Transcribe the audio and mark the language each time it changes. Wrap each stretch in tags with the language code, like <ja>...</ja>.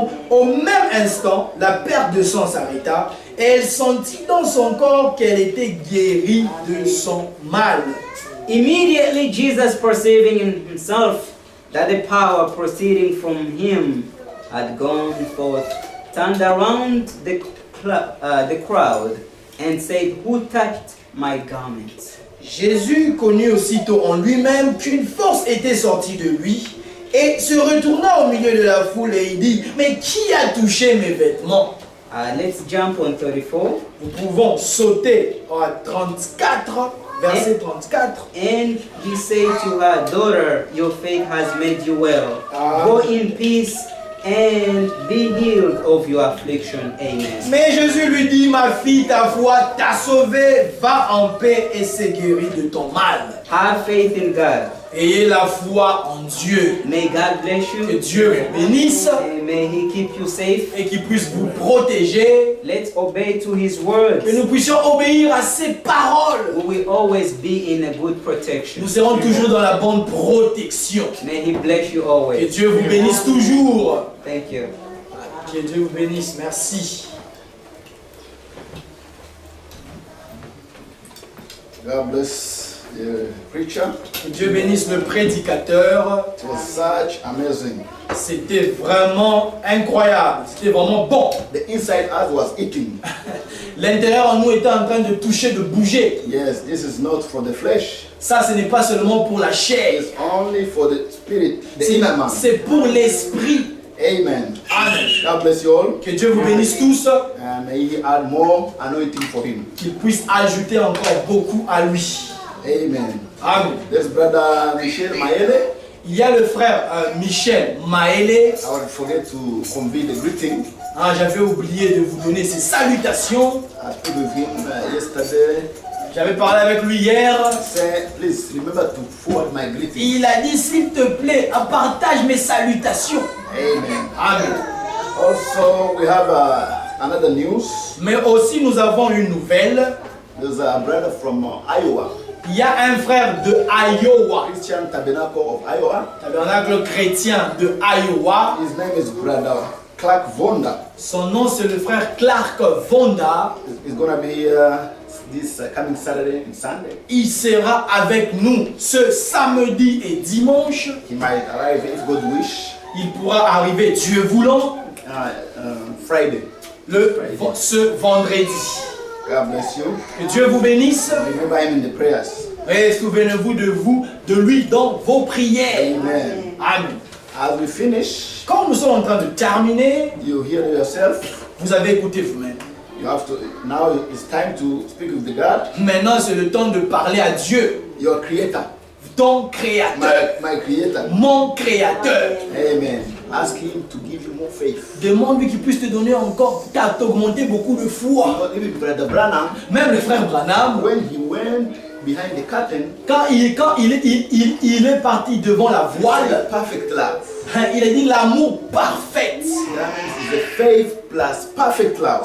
<fr>Au même instant, la perte de sang s'arrêta et elle sentit dans son corps qu'elle était guérie de son mal.</fr> <en>Immediately, Jesus, perceiving in himself that the power proceeding from him had gone forth, turned around the crowd and said, "Who touched my garment?"</en> <fr>Jésus connut aussitôt en lui-même qu'une force était sortie de lui et se retourna au milieu de la foule et il dit, mais qui a touché mes vêtements?</fr> <en>Let's jump on 34.</en> <fr>Nous pouvons sauter à 34, verset 34.</fr> <en>And he said to her, "Daughter, your faith has made you well. Go in peace and be healed of your affliction." Amen.</en> <fr>Mais Jésus lui dit, ma fille, ta foi t'a sauvée, va en paix et s'est guérie de ton mal.</fr> <en>Have faith in God.</en> <fr>Ayez la foi en Dieu.</fr> <en>May God bless</en> <fr>Que</fr> <en>you.</en> <fr>Dieu vous bénisse</fr> <en>And may He keep you safe.</en> <fr>et qu'il puisse vous protéger.</fr> <en>Let's obey to His words.</en> <fr>Que nous puissions obéir à ses paroles.</fr> <en>We will always be in a good protection.</en> <fr>Nous serons toujours dans la bonne protection.</fr> <en>May He bless you</en> <fr>Que</fr> <en>always.</en> <fr>Dieu vous bénisse toujours.</fr> <en>Thank you.</en> <fr>Que Dieu vous bénisse. Merci.</fr> <en>God bless the preacher.</en> <fr>Que Dieu bénisse le prédicateur.</fr> <en>It was such amazing.</en> <fr>C'était vraiment incroyable. C'était vraiment bon.</fr> <en>The inside us was eating.</en> <fr>L'intérieur en nous était en train de toucher, de bouger.</fr> <en>Yes, this is not for the flesh.</en> <fr>Ça, ce n'est pas seulement pour la chair.</fr> <en>It's only for the spirit, the inner man.</en> <fr>C'est pour l'esprit.</fr> <en>Amen.</en> <fr>Amen.</fr> <en>God bless you all.</en> <fr>Que Dieu vous bénisse tous.</fr> <en>And may He add more anointing for him.</en> <fr>Qu'il puisse ajouter encore beaucoup à lui.</fr> <en>Amen.</en> <fr>Amen.</fr> <en>There's brother Michel Maele.</en> <fr>Il y a le frère Michel Maele.</fr> <en>I would forget to convey the greeting.</en> <fr>Ah, j'avais oublié de vous donner ses salutations.</fr> <en>I spoke with him yesterday.</en> <fr>J'avais parlé avec lui hier.</fr> <en>Say, please remember to forward my greeting.</en> <fr>Il a dit, s'il te plaît, partage mes salutations.</fr> <en>Amen.</en> <fr>Amen.</fr> <en>Also, we have another news.</en> <fr>Mais aussi, nous avons une nouvelle.</fr> <en>There's a brother from Iowa,</en> <fr>Il y a un frère de Iowa,</fr> <en>Christian Tabernacle of Iowa.</en> <fr>tabernacle chrétien de Iowa.</fr> <en>His name is brother Clark Vonda.</en> <fr>Son nom, c'est le frère Clark Vonda.</fr> <en>He's gonna be here this coming Saturday and Sunday.</en> <fr>Il sera avec nous ce samedi et dimanche.</fr> <en>He might arrive if God wish.</en> <fr>Il pourra arriver, Dieu voulant,</fr> <en>Friday.</en> <fr>ce vendredi.</fr> <en>God bless you.</en> <fr>Que Dieu vous bénisse.</fr> <en>Remember him in the prayers.</en> <fr>Et souvenez-vous de lui dans vos prières.</fr> <en>Amen.</en> <fr>Amen.</fr> <en>As we finish,</en> <fr>Quand nous sommes en train de terminer,</fr> <en>you hear yourself.</en> <fr>vous avez écouté vous-même.</fr> <en>You have to. Now it's time to speak with the God,</en> <fr>Maintenant, c'est le temps de parler à Dieu,</fr> <en>your Creator,</en> <fr>ton créateur,</fr> <en>my Creator.</en> <fr>mon créateur.</fr> <en>Amen. Ask him to give you more faith.</en> <fr>Demande-lui qu'il puisse te donner encore, t'augmenter beaucoup de foi.</fr> <en>Because even Brother Branham,</en> <fr>Même le frère Branham,</fr> <en>when he went behind the curtain,</en> <fr>quand il est parti devant la voile,</fr> <en>perfect love.</en> <fr>il a dit l'amour parfait.</fr> <en>That means the faith plus perfect love.</en>